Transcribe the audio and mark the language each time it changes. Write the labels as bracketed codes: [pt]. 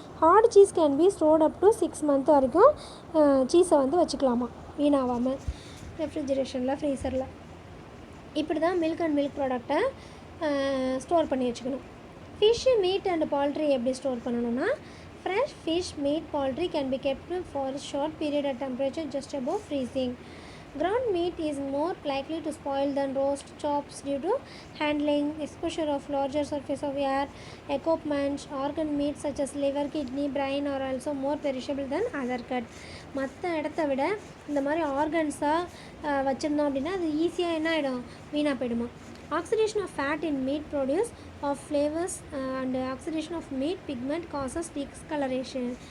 [en] hard cheese can be stored up to 6 months [ta] வரைக்கும் சீஸை வந்து வச்சுக்கலாமா வீணாகாமல் ரெஃப்ரிஜரேஷனில் ஃப்ரீசரில். இப்படி தான் மில்க் அண்ட் மில்க் ப்ராடக்டை ஸ்டோர் பண்ணி வச்சுக்கணும். [en] fish, meat and poultry [ta] எப்படி ஸ்டோர் பண்ணணும்னா, [en] Fresh fish, meat, poultry can be kept for short period at temperature just above freezing. Ground meat is more likely to spoil than roast chops due to handling, exposure of larger surface of air, equipment. Organ meat such as liver, kidney, brain are also more perishable than other cut. [ta] மற்ற இடத்த விட இந்த மாதிரி ஆர்கன்ஸாக வச்சுருந்தோம் அப்படின்னா அது ஈஸியாக என்ன ஆகிடும், வீணாக போயிடுமா. [en] Oxidation of fat in meat produce of flavors and oxidation of meat pigment causes discoloration.